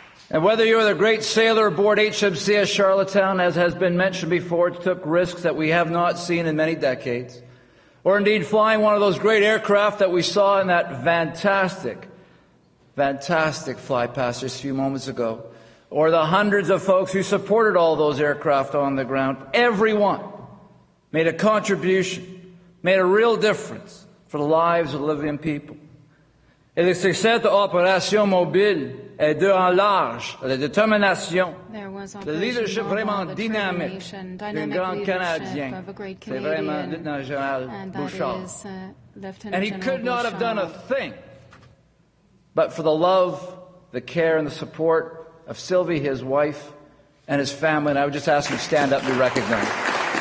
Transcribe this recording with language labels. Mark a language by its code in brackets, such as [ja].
[en] And whether you're the great sailor aboard HMCS Charlottetown, as has been mentioned before, it took risks that we have not seen in many decades, or indeed flying one of those great aircraft that we saw in that fantastic fly past just a few moments ago, or the hundreds of folks who supported all those aircraft on the ground, everyone made a contribution, made a real difference for the lives of the Libyan people. [fr] Et le succès de l'opération mobile est dû en large à la détermination, le leadership vraiment dynamique d'un grand Canadien. C'est vraiment Lieutenant Général Bouchard. [en] And he could not have done a thing but for the love, the care, and the support of Sylvie, his wife, and his family. And I would just ask him to stand up and be recognized.